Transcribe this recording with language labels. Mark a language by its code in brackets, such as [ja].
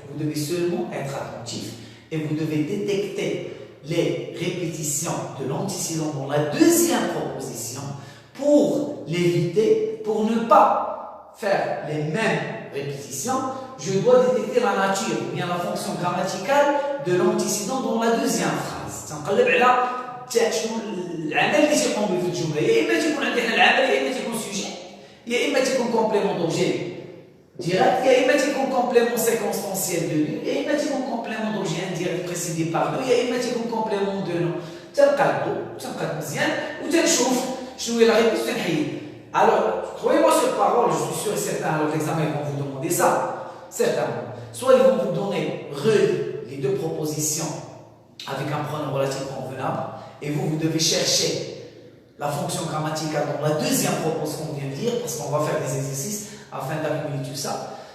[fr] Vous devez seulement être attentif et vous devez détecter les répétitions de l'antécédent dans la deuxième proposition pour l'éviter, pour ne pas faire les mêmes répétitions. Je dois détecter la nature ou bien la fonction grammaticale de l'antécédent dans la deuxième phrase. [ar] تنقلب على شنو العمل اللي تيقوم به في الجمله، يا اما تيكون عندي هنا العمل، يا اما تيكون سوجي، يا اما تيكون كومبليمون دوبجي ديريكت، يا اما تيكون كومبليمون سيكونستانسيال دو لو، يا اما تيكون كومبليمون دوبجي انديريكت بريسيدي بار لو، يا اما تيكون كومبليمون دو نو. تنقاد مزيان وتنشوف شنو هي لا ريبوس تنحيد. [fr] Alors, croyez-moi sur parole, je suis sûr et certain, alors l'examen ils vont vous demander ça. Certainement. Soit ils vont vous donner les deux propositions avec un pronom relatif convenable et vous devez chercher la fonction grammaticale dans la deuxième proposition qu'on vient de dire parce qu'on va faire des exercices afin d'accumuler tout ça.